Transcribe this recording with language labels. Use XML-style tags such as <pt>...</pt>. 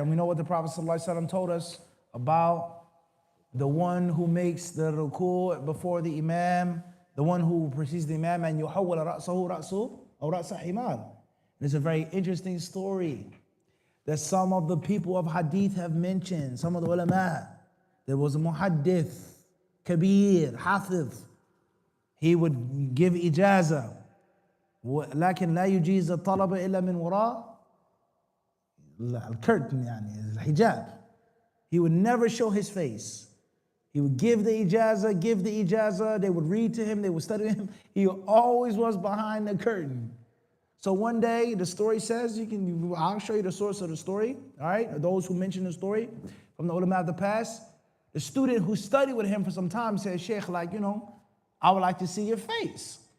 <en>And we know what the Prophet ﷺ told us about the one who makes the ruku' before the imam, the one who precedes the imam, and yuhawwal ra'sahu ra'su aw ra'sa himar. It's a very interesting story that some of the people of hadith have mentioned, some of the ulama. There was a muhaddith, kabir, hafiz. He would give ijaza.</en> <ar>لكن لا يجيز الطلب إلا من وراء الكرتن يعني الحجاب.</ar> <en>He would never show his face. He would give the ijaza, they would read to him, they would study him. He always was behind the curtain. So one day, the story says, I'll show you the source of the story, all right? Those who mention the story from the ulama of the past. The student who studied with him for some time said, Sheikh, I would like to see your face.</en>